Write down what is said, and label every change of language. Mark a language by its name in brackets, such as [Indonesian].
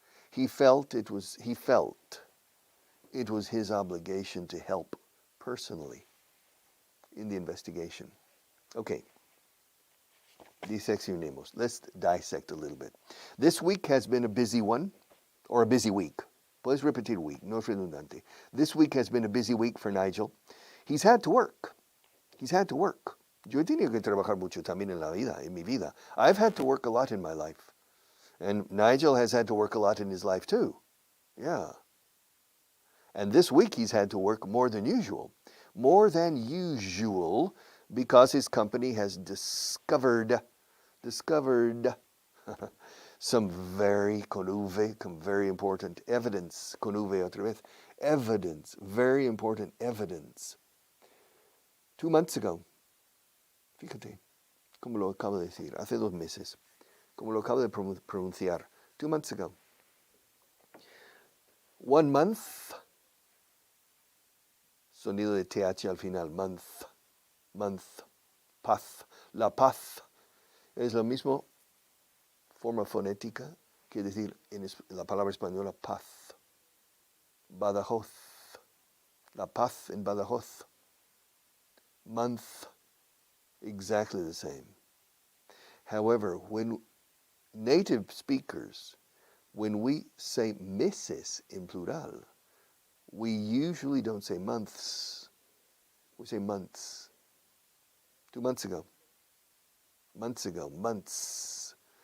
[English] He felt it was his obligation to help personally in the investigation. Okay. [Spanish] Diseccionemos. [English] Let's dissect a little bit. This week has been a busy one, or a busy week. [Spanish] Puedes repetir week, no es redundante. [English] This week has been a busy week for Nigel. He's had to work. [Spanish] Yo he tenido que trabajar mucho también en mi vida. [English] I've had to work a lot in my life. And Nigel has had to work a lot in his life too. Yeah. And this week he's had to work more than usual. More than usual because his company has discovered some very important evidence. [Spanish] Conjuve otra vez. [English] Evidence, very important evidence. 2 months ago, [Spanish] fíjate, como lo acabo de decir, hace 2 meses, como lo acabo de pronunciar, 2 months ago. 1 month, sonido de TH al final, month, paz. La paz es lo mismo, forma fonética, que decir en la palabra española paz. Badajoz, la paz en Badajoz. [English] Month, exactly the same. However, when native speakers, when we say meses in plural, we usually don't say months. We say months. 2 months ago. Months.